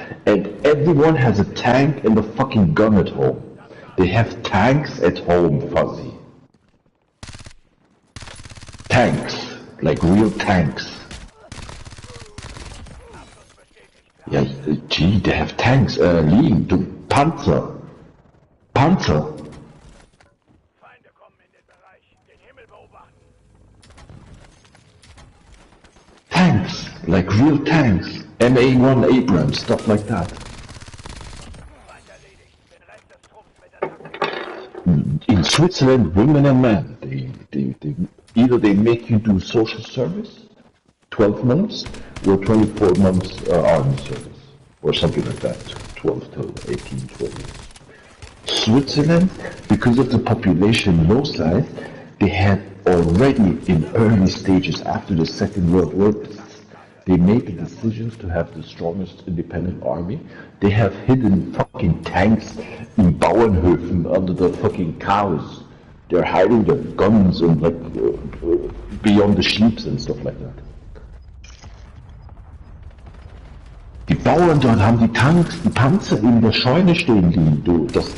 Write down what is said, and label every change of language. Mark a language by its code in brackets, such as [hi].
[en] And everyone has a tank and a fucking gun at home. They have tanks at home, Fuzzy. Tanks. Like real tanks. Yeah, gee, they have tanks. Lean, [de] Panzer. Feinde kommen in den Bereich. Den Himmel beobachten. [en] Tanks, like real tanks. MA1 Abrams, stuff like that. [de] Feind erledigt. Den Rest des Trupps mit [en] In Switzerland, women and men, they make you do social service, 12 months, or 24 months army service, or something like that, 12 to 18, 12 years. Switzerland, because of the population low size, they had already in early stages after the Second World War, they made the decisions to have the strongest independent army. They have hidden fucking tanks in Bauernhöfen under the fucking cows. They're hiding their guns and beyond the sheep and stuff like that. [de] Die Bauern dort haben die Tanks, die Panzer in der Scheune stehen liegen.